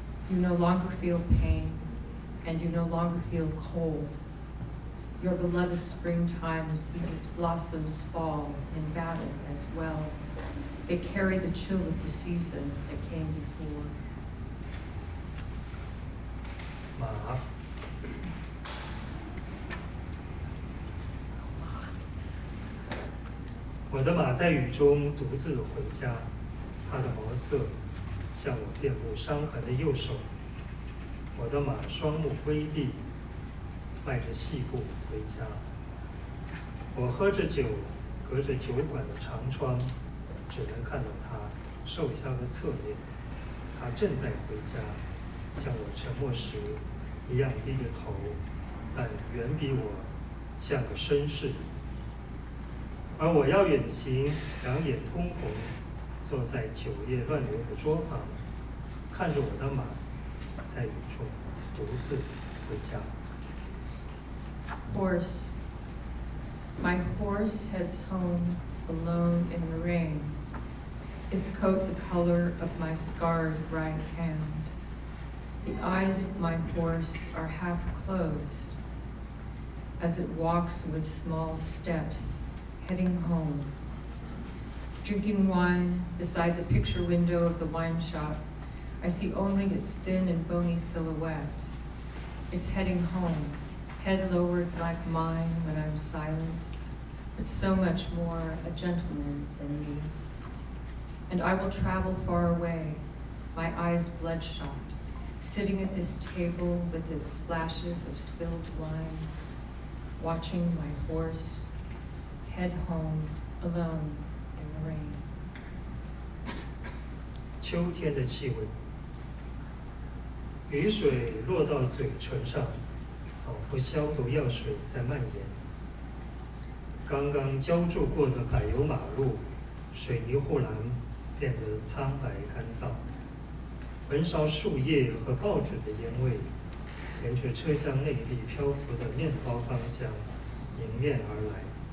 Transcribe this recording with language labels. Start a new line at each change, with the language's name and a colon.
English: You no longer feel pain, and you no longer feel cold. Your beloved springtime sees its blossoms fall in battle as well. They carry the chill of the season that came before.
Chinese: 马，我的马在雨中独自回家，它的毛色像我遍布伤痕的右手。我的马双目微闭，迈着细步回家。我喝着酒，隔着酒馆的长窗，只能看到它瘦削的侧脸。它正在回家，像我沉默时一样低着头，但远比我像个绅士。而我要远行，两眼通红，坐在酒液乱流的桌旁，看着我的马在雨中独自回家。
English: Horse. My horse heads home alone in the rain, its coat the color of my scarred right hand. The eyes of my horse are half closed as it walks with small steps, heading home. Drinking wine beside the picture window of the wine shop, I see only its thin and bony silhouette. It's heading home, head lowered like mine when I'm silent, but so much more a gentleman than me. And I will travel far away, my eyes bloodshot, sitting at this table with its splashes of spilled wine, watching my horse head home alone in the rain.
Chinese: 秋天的气味，雨水落到嘴唇上，仿佛消毒药水在蔓延。刚刚浇筑过的柏油马路，水泥护栏变得苍白干燥。焚烧树叶和报纸的烟味，沿着车厢内壁漂浮的面包芳香迎面而来。